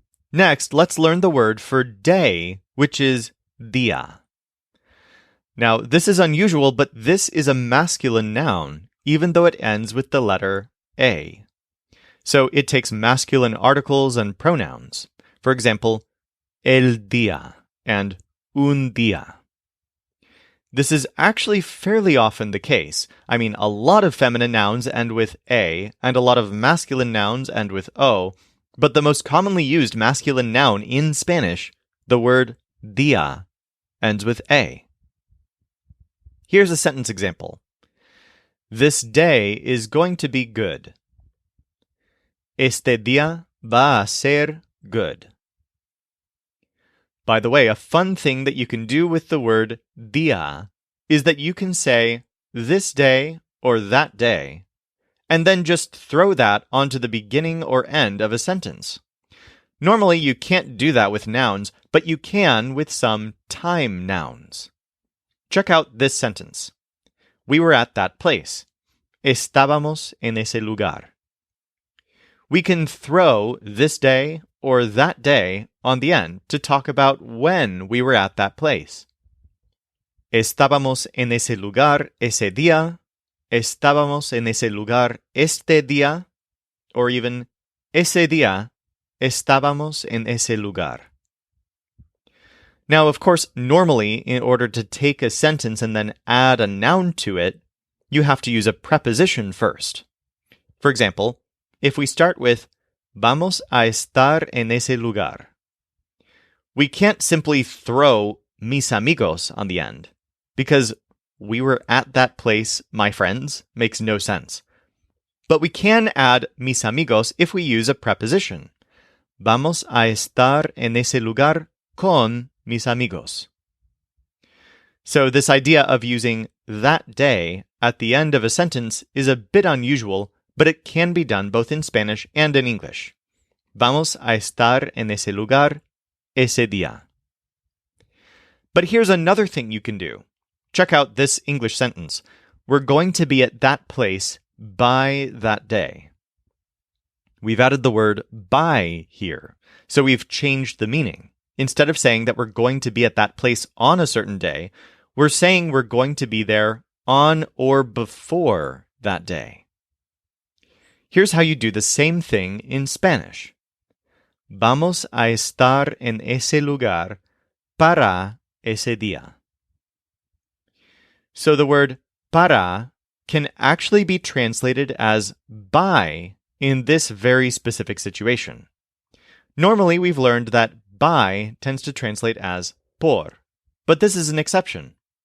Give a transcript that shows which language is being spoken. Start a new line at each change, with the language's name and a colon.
English: Next, let's learn the word for day, which is día. Now, this is unusual, but this is a masculine noun, even though it ends with the letter A. So it takes masculine articles and pronouns. For example, el día and un día. This is actually fairly often the case. I mean, a lot of feminine nouns end with A, and a lot of masculine nouns end with O, but the most commonly used masculine noun in Spanish, the word día, ends with A. Here's a sentence example. This day is going to be good.
Spanish: Este día va a ser
English: good. By the way, a fun thing that you can do with the word día is that you can say this day or that day, and then just throw that onto the beginning or end of a sentence. Normally, you can't do that with nouns, but you can with some time nouns. Check out this sentence. We were at that place.
Spanish: Estábamos en ese lugar.
English: We can throw this day or that day on the end to talk about when we were at that place.
Spanish: Estábamos en ese lugar ese día. Estábamos en ese lugar este día. Or even, ese día estábamos en ese lugar.
English: Now, of course, normally, in order to take a sentence and then add a noun to it, you have to use a preposition first. For example, if we start with
Spanish: vamos a estar en ese lugar,
English: we can't simply throw mis amigos on the end, because we were at that place, my friends, makes no sense. But we can add mis amigos if we use a preposition.
Spanish: Vamos a estar en ese lugar con mis amigos.
English: So this idea of using that day at the end of a sentence is a bit unusual, but it can be done both in Spanish and in English.
Spanish: Vamos a estar en ese lugar ese día.
English: But here's another thing you can do. Check out this English sentence. We're going to be at that place by that day. We've added the word by here, so we've changed the meaning. Instead of saying that we're going to be at that place on a certain day, we're saying we're going to be there on or before that day. Here's how you do the same thing in Spanish.
Spanish: Vamos a estar en ese lugar para ese día.
English: So the word para can actually be translated as by in this very specific situation. Normally, we've learned that by tends to translate as por, but this is an exception.